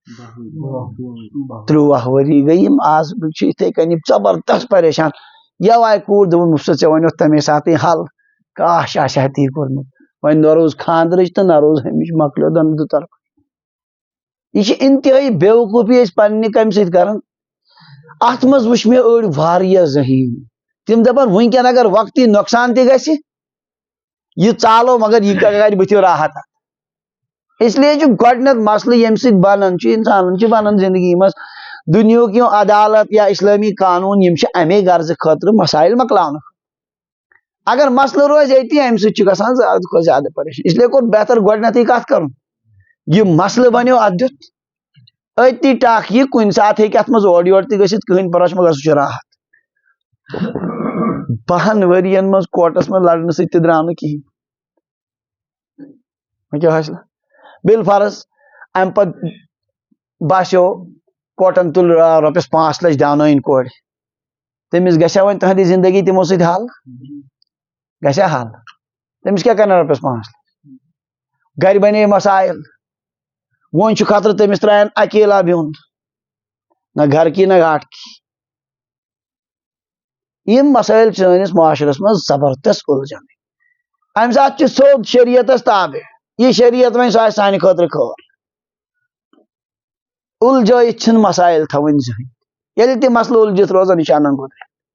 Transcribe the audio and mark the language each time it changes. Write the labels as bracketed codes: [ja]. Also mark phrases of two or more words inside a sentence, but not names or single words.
[ks] 13 ؤری گٔے یِم آز چھِ یِتھے کٔنۍ زبردست پریشان یو آیہِ کوٗر دوٚپُن مُفت ژےٚ وَنیوتھ تمے ساتہٕ حل کاش آسہِ ہا تی کوٚرمُت وۄنۍ نہ روٗز خاندرٕچ تہٕ نہ روٗز ہُمِچ مۄکلیو دُطرفہٕ یہِ چھِ انتہٲیی بیوقوٗفی أسۍ پننہِ کامہِ سۭتۍ کران اتھ منٛز وٕچھ مےٚ أڑۍ واریاہ ذہیٖن تِم دپان وٕنکٮ۪ن اگر وقتی نۄقصان تہِ گژھِ یہِ ژالو مگر یہِ کرِ بٕتھِ راحت [ur] اس لیے [ks] چھُ گۄڈٕنیتھ مسلہٕ ییٚمہِ سۭتۍ بنان چھُ انسانن چھِ بنان زندگی منٛز دُنیہُک یِم عدالت یا اسلٲمی قانوٗن یِم چھِ امے غرضہٕ خٲطرٕ مسایل مۄکلاونہٕ اگر مسلہٕ روزِ أتی امہِ سۭتۍ چھُ گژھان زیادٕ کھۄتہٕ زیادٕ پریشان [ur] اس لیے [ks] کوٚر بہتر گۄڈٕنیتھٕے کتھ کرُن یہِ مسلہٕ بنیو اتھ دیُت أتی ٹکھ یہِ کُنہِ ساتہٕ ہیٚکہِ اتھ منٛز اورٕ یورٕ تہِ گٔژھِتھ کٕہٕنۍ پرواے چھُنہٕ مگر سُہ چھُ راحت 12 ؤرین منٛز کورٹس منٛز لڑنہٕ سۭتۍ تہِ درٛاو نہٕ کِہیٖنۍ وۄنۍ کیٛاہ حٲصِل بالفرض امہِ پتہٕ باسیو کوٹن تُل رۄپیس 5 لچھ دیاونٲیِن کورِ تٔمِس گژھیا وۄنۍ تُہنٛدِ زندگی تِمو سۭتۍ حل گژھیا حل تٔمِس کیٛاہ کرن رۄپیس 5 لچھ گرِ بنے مسایل وۄنۍ چھُ خطرٕ تٔمِس ترٛاین اکیلا بِہُن [ur] نہ گھر کی نہ گھاٹ کی [ks] یِم مسٲیل چھِ سٲنِس معاشرس منٛز زبردست اُلجھان امہِ ساتہٕ چھُ سیوٚد شریعتس تابع یہِ شریعت وۄنۍ سُہ آسہِ سانہِ خٲطرٕ خٲر اُلجھٲیِتھ چھِنہٕ مسایل تھاوٕنۍ زٕہٕنۍ ییٚلہِ تہِ مسلہٕ اُلجھِتھ روزان یہِ چھُ انان گوٚدر